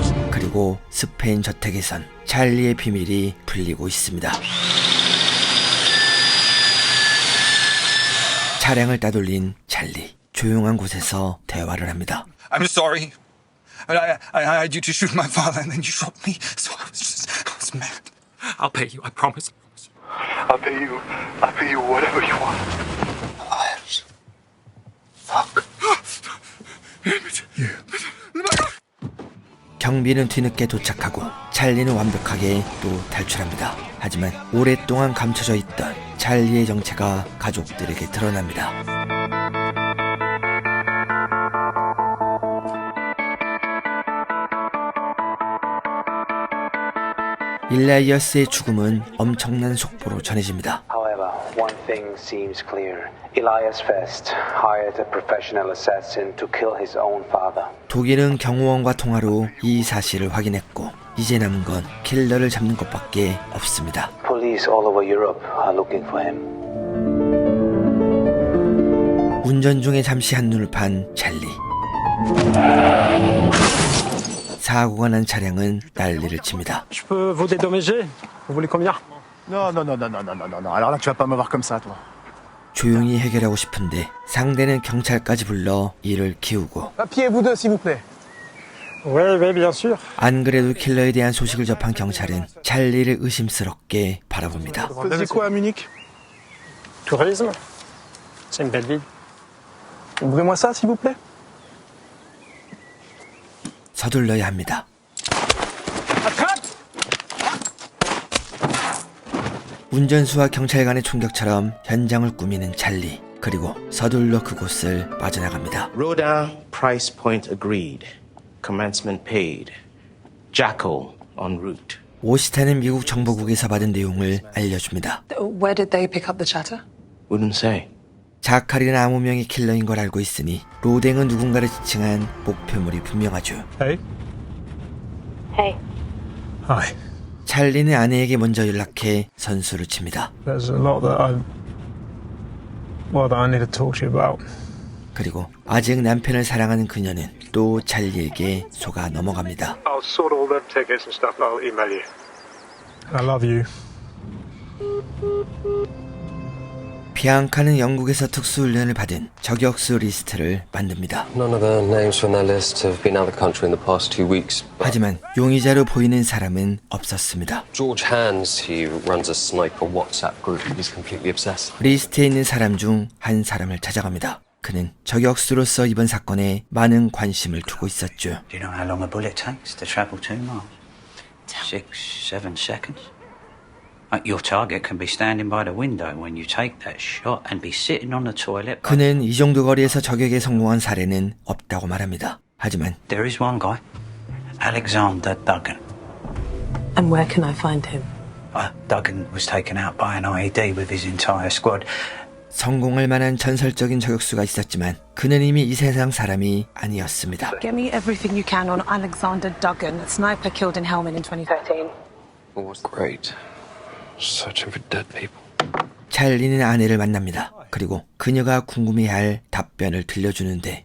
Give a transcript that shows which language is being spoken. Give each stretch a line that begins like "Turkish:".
Korean: 그리고 스페인 저택에선 찰리의 비밀이 풀리고 있습니다. 차량을 따돌린 찰리. 조용한 곳에서 대화를 합니다.
English: I'm sorry. I had you to shoot my father and then you shot me. So I was mad. I'll pay you, I promise. I'll pay you whatever you want. Fuck.
Korean: 경비는 뒤늦게 도착하고 찰리는 완벽하게 또 탈출합니다. 하지만 오랫동안 감춰져 있던 찰리의 정체가 가족들에게 드러납니다. 일라이어스의 죽음은 엄청난 속보로 전해집니다.
English: However, one thing seems clear. Elias Fest hired a professional assassin to kill his own father.
Korean: 독일은 경호원과 통화로 이 사실을 확인했고 이제 남은 건 킬러를 잡는 것밖에 없습니다.
English: Police all over Europe are looking for him.
Korean: 운전 중에 잠시 한눈을 판 찰리. 사고가 난 차량은 난리를 칩니다.
French: Je peux vous dédommager? Vous voulez combien? Non. Alors là, tu vas pas me voir comme ça, toi.
Korean: 조용히 해결하고 싶은데 상대는 경찰까지 불러 일을 키우고.
French: Papier, vous deux, s'il vous plaît. Oui, bien sûr.
Korean: 안 그래도 킬러에 대한 소식을 접한 경찰은 찰리를 의심스럽게 바라봅니다.
French: Vous faisiez quoi à Munich? Tourisme? C'est une belle ville. Ouvrez-moi ça, s'il vous plaît.
Korean: 서둘러야 합니다. 운전수와 경찰 간의 총격처럼 현장을 꾸미는 찰리. 그리고 서둘러 그곳을 빠져나갑니다.
English: Rodin, price point agreed. Commencement paid. Jackal en route.
Korean: 오시타는 미국 정보국에서 받은 내용을 알려줍니다.
English: Where did they pick up the chatter? Wouldn't say.
Korean: 자칼이는 아무 명의 킬러인 걸 알고 있으니 로댕은 누군가를 지칭한 목표물이 분명하죠.
English: Hey. Hey. Hi.
Korean: 찰리는 아내에게 먼저 연락해 선수를 칩니다.
English: There's a lot that I need to talk to you about.
Korean: 그리고 아직 남편을 사랑하는 그녀는 또 찰리에게 속아 넘어갑니다.
English: I'll sort all them tickets and stuff. I'll email you. I love you.
Korean: 비앙카는 영국에서 특수훈련을 받은 저격수 리스트를 만듭니다.
English: None of the names from that list have been out of the country in the past 2 weeks.
Korean: 하지만 용의자로 보이는 사람은 없었습니다.
English: George Hans, he runs a sniper WhatsApp group. He's completely obsessed.
Korean: 리스트에 있는 사람 중 한 사람을 찾아갑니다. 그는 저격수로서 이번 사건에 많은 관심을 두고 있었죠.
English: Do you know how long a bullet takes to travel 2 miles? 6, 7 seconds? Your target can be standing by the window when you take that shot and be sitting on the toilet.
Korean: 그는 이 정도 거리에서 저격에 성공한 사례는 없다고 말합니다. 하지만
English: There is one guy, Alexander Duggan. And where can I find him? Duggan was taken out by an IED with his entire squad.
Korean: 성공할 만한 전설적인 저격수가 있었지만 그는 이미 이 세상 사람이 아니었습니다.
English: Get me everything you can on Alexander Duggan, a sniper killed in Helmand in 2013. Great. Searching for dead people.
Korean: 찰리는 아내를 만납니다. 그리고 그녀가 궁금해할 답변을 들려주는데